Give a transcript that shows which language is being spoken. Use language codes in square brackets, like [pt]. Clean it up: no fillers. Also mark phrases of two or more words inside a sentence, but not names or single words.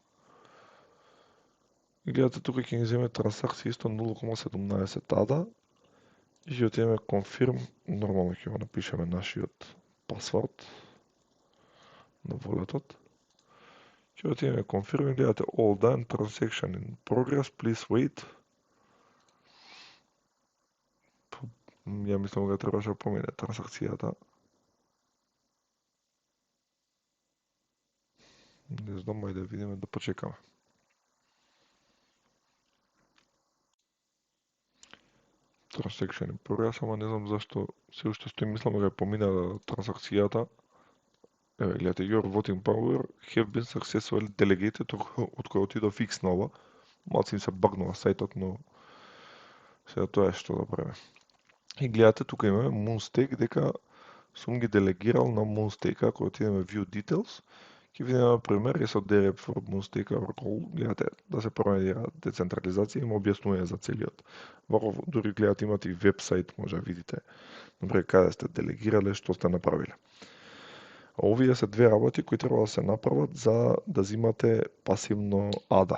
[mk] И гледате тука ќе ни земе трансакција исто 0,17 ADA. И ќе отидеме confirm, нормално ќе го напишеме нашиот пасворд на волетот. Ќе отидеме confirm и гледате [en] all done, transaction in progress, please wait. [mk] Ја мислам дека требаше да помине трансакцијата. Не знам, ајде да видиме, да почекаме. [en] Transaction in progress, [mk] ама не знам зашто се уште стои, мислам дека помина трансакцијата. Еве, гледате, [en] your voting power have been successfully delegated, [mk] од кој отидов фикс на ова. Малце им се багнува сајтот, но сега тоа е што да правиме. И гледате, тука имаме Moonstake, дека сум ги делегирал на Moonstake. Ако отидеме [en] view details, [mk] ќе видиме на пример [en] is DRF for Moonstake our goal. [mk] Гледате, да се променира децентрализација, има објаснување за целиот. Вако дури гледате, имате и вебсайт, може да видите, например, каде сте делегирале, што сте направиле. Овие се две работи кои треба да се направат за да зимате пасивно ADA.